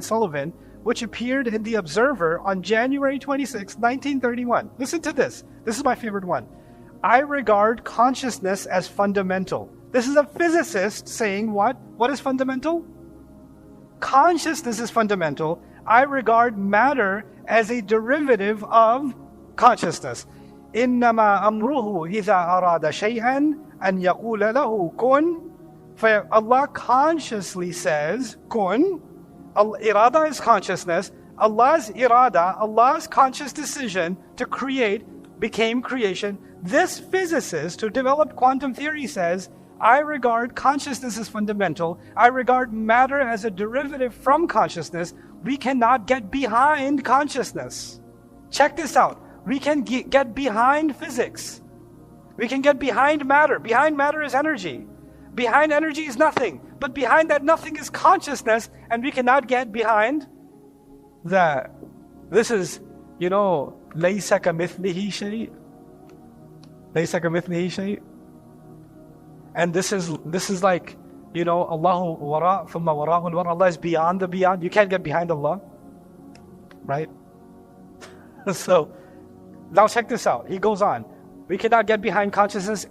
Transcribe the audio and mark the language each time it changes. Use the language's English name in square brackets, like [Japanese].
[English] Sullivan, which appeared in The Observer on January 26, 1931. Listen to this. This is my favorite one. I regard consciousness as fundamental. This is a physicist saying what? What is fundamental? Consciousness is fundamental. I regard matter as a derivative of consciousness. [Arabic] إِنَّمَا أَمْرُهُ إِذَا أَرَادَ شَيْئًا أَنْ يَقُولَ لَهُ كُن. [English] Allah consciously says, kun. Irada is consciousness. Allah's irada, Allah's conscious decision to create became creation. This physicist who developed quantum theory says, I regard consciousness as fundamental. I regard matter as a derivative from consciousness. We cannot get behind consciousness. Check this out. We can get behind physics. We can get behind matter. Behind matter is energy. Behind energy is nothing. But behind that nothing is consciousness, and we cannot get behind that. This is, [Arabic] لَيْسَ كَمِثْلِهِ شَيْءٍ. لَيْسَ كَمِثْلِهِ شَيْءٍ. [English] And this is like, Allahu wara' thumma wara'ul wara'. Allah is beyond the beyond. You can't get behind Allah. Right? So, now check this out. He goes on. We cannot get behind consciousness.